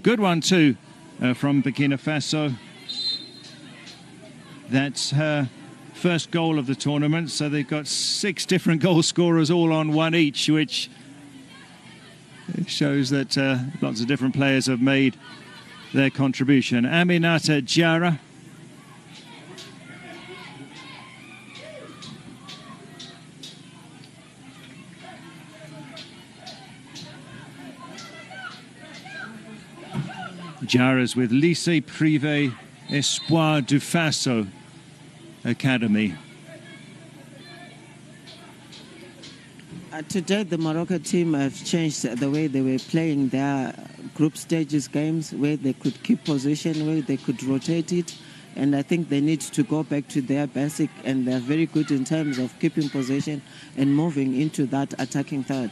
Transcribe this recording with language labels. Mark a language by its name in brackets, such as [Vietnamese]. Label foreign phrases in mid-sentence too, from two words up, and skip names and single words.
[English] Good one too from Burkina Faso. That's her first goal of the tournament. So they've got 6 different goal scorers all on one each, which shows that lots of different players have made their contribution. Aminata Diarra. Diarra's with Lycée Privé Espoir du Faso Academy. Today, the Morocco team have changed the way they were playing their group stages games, where they could keep possession, where they could rotate it. And I think they need to go back to their basic, and they're very good in terms of keeping possession and moving into that attacking third.